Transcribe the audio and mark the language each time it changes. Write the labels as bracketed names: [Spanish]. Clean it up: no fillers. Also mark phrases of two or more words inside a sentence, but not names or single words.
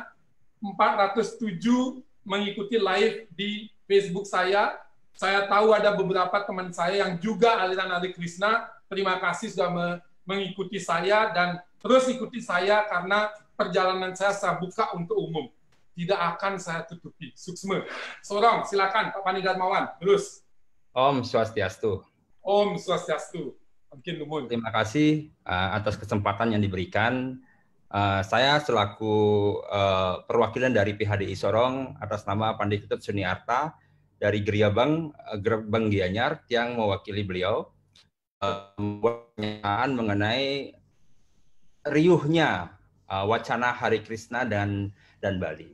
[Indonesian] 407 mengikuti live di Facebook saya. Saya tahu ada beberapa teman saya yang juga aliran Hare Krishna. Terima kasih sudah mengikuti saya, dan terus ikuti saya karena perjalanan saya buka untuk umum. Tidak akan saya tutupi. Suksma. Sorong, silakan Pak Pandi Darmawan. Terus. Om Swastiastu. Om Swastiastu. Mungkin numun. Terima kasih atas kesempatan yang diberikan. Saya selaku perwakilan dari PHDI Sorong atas nama Pandai Ketut Suniarta dari Gerbang Gianyar yang mewakili beliau membuat pernyataan mengenai riuhnya wacana Hare Krishna dan Bali.